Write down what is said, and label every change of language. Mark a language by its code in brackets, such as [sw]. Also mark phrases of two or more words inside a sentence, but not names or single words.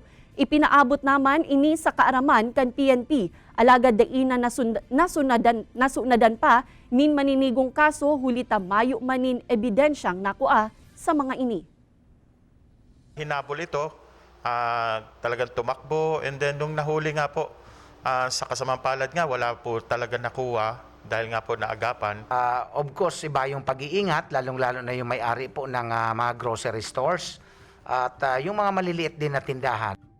[bik] Ipinaabot naman ini sa kaaraman kan PNP. Alagad daina nasunadan pa nin maninigong kaso hulita mayo manin ebidensyang nakua sa mga ini. [tl] Hinabol ito, talagang tumakbo, [en] and then [tl] nung nahuli nga po, sa kasamang palad nga, wala po talaga nakuha dahil nga po naagapan. [en] Of course, [tl] iba yung pag-iingat, lalong-lalo na yung may-ari po ng mga [en] grocery stores [tl] at yung mga maliliit din na tindahan.